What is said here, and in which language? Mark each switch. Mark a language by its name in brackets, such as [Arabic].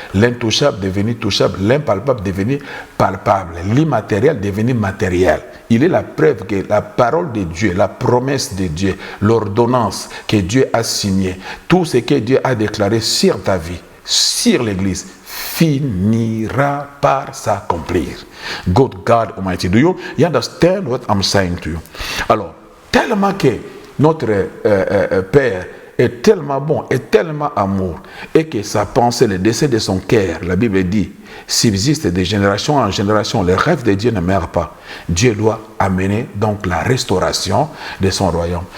[French] L'intouchable est devenu touchable. L'impalpable est devenu palpable. L'immatériel est devenu matériel. Il est la preuve que la parole de Dieu, la promesse de Dieu, l'ordonnance que Dieu a signée, tout ce que Dieu a déclaré sur ta vie, sur l'Église, finira par s'accomplir. [English] Good God Almighty, do you understand what I'm saying to you? [French] Alors, tellement que notre Père est tellement bon, est tellement amour, et que sa pensée, le dessein de son cœur, la Bible dit, subsiste de génération en génération, le rêve de Dieu ne meurt pas. Dieu doit amener donc la restauration de son royaume.